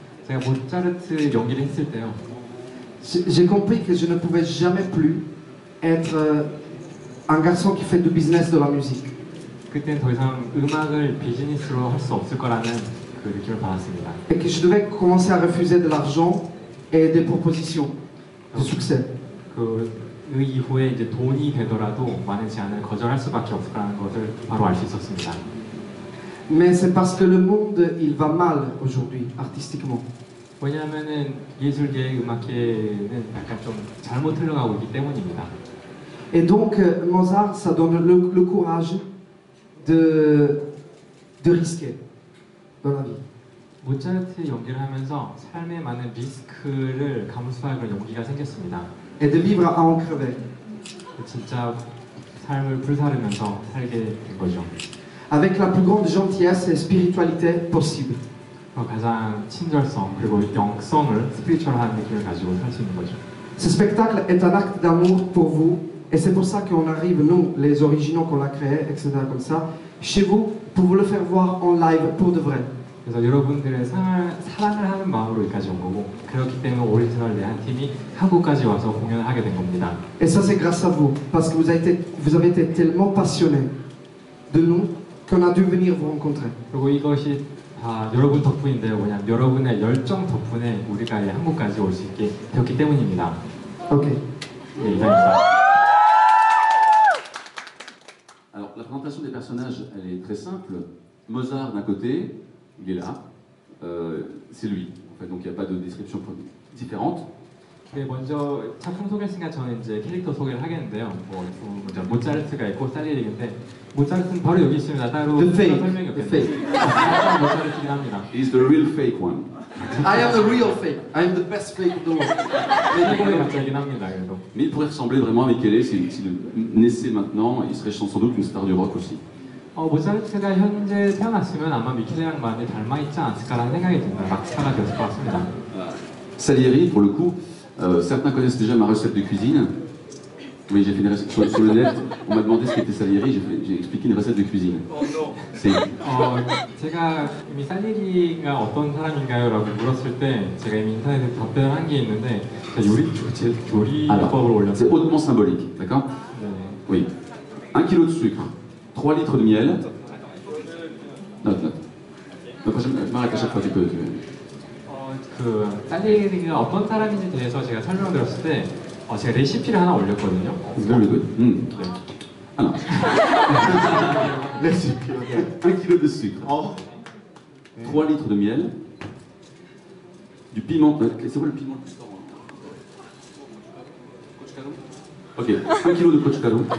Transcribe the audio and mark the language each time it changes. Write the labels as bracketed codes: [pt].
[ko] 제가 모차르트 연기를 했을 때요. [fr] j'ai compris que je ne pouvais jamais plus être un garçon qui fait du business de la musique. [ko] 그때는 더 이상 음악을 비즈니스로 할 수 없을 거라는 그 느낌을 받았습니다. [fr] Et que je devais commencer à refuser de l'argent et des propositions de succès. [ko] 그 이후에 이제 돈이 되더라도 많은 제안을 거절할 수밖에 없을 거라는 것을 바로 알 수 있었습니다. [fr] Mais c'est parce que le monde, il va mal aujourd'hui, artistiquement. [ko] 왜냐하면은 예술계, 음악계는 약간 좀 잘못 흘러가고 있기 때문입니다. [fr] Et donc Mozart, ça donne le courage de risquer dans la vie. [ko] 모차르트 연기를 하면서 삶에 많은 리스크를 감수할 용기가 생겼습니다. [fr] Et de vivre à en crever. [ko] 진짜 삶을 불사르면서 살게 된 거죠. [fr] Avec la plus grande gentillesse et spiritualité possible. [ko] 가장 친절성 그리고 영성을 스피리추얼한 느낌을 가지고 살 수 있는 거죠. [fr] Ce spectacle est un acte d'amour pour vous. Et c'est pour ça qu'on arrive, nous, les originaux qu'on l'a créé, etc. comme ça, chez vous, pour vous le faire voir en live pour de vrai. [ko] 그래서 여러분들의 사랑을 하는 마음으로 여기까지 온 거고 그렇기 때문에 오리지널 내한 팀이 한국까지 와서 공연을 하게 된 겁니다. [fr] Et ça c'est grâce à vous, parce que vous avez été tellement passionnés. de nous qu'on a dû venir vous rencontrer. [ko] 그리고 이것이 다 여러분 덕분인데요. 뭐냐면 여러분의 열정 덕분에 우리가 이 한국까지 올 수 있게 되었기 때문입니다. [en] Ok. [ko] 네, 이상입니다. [fr] Alors, la présentation des personnages, elle est très simple. Mozart d'un côté, il est là, c'est lui. En fait, donc il n'y a pas de description différente. [ko] 네, 먼저 작품 소개했으니까 저는 이제 캐릭터 소개를 하겠는데요. 먼저 모차르트가 있고 살리에리인데 모차르트는 바로 여기 있습니다. 따로 [en] The fake. [ko] 설명이 [en] The [ko] 없겠네요. [en] fake. [ko] 모차르트긴 합니다. [en] He's the real fake one. I am the real fake. I am the best fake of the world. [ko] 최고의 가짜이긴 합니다. 그래도. [fr] Mais il pourrait ressembler vraiment à Michele s'il naissait maintenant, il serait sans doute une star du rock aussi. [ko] 모차르트가 현재 태어났으면 아마 미켈이랑 많이 닮아 있지 않았을까라는 생각이 듭니다. 락스타가 되었을 것 같습니다. [fr] Salieri, pour le coup, certains connaissent déjà ma recette de cuisine. Oui, j'ai fait une recette sur le net. On m'a demandé ce qu'était Salieri, j'ai expliqué une recette de cuisine. C'est [ko] 제가 이미 살리리가 어떤 사람인가요? 라고 물었을 때 제가 이미 인터넷에 답변을 한 게 있는데 제가 요리법을 올렸어요. [fr] c'est hautement symbolique, d'accord? [ko] 네. [fr] Oui. 1 kg de sucre, 3 litres de miel. Note, note. Je m'arrête à chaque fois que tu peux. [ko] 살리리가 어떤 사람인지 대해서 제가 설명드렸을 때 제가 레시피를 하나 올렸거든요. [fr] C'est [en] very good. [ko] 네. [fr] Alors, [ko] 레시피. [fr] 1 kg de sucre, 3 litres de miel, du piment. C'est quoi le piment? Ok, 1 kg de cochicaro.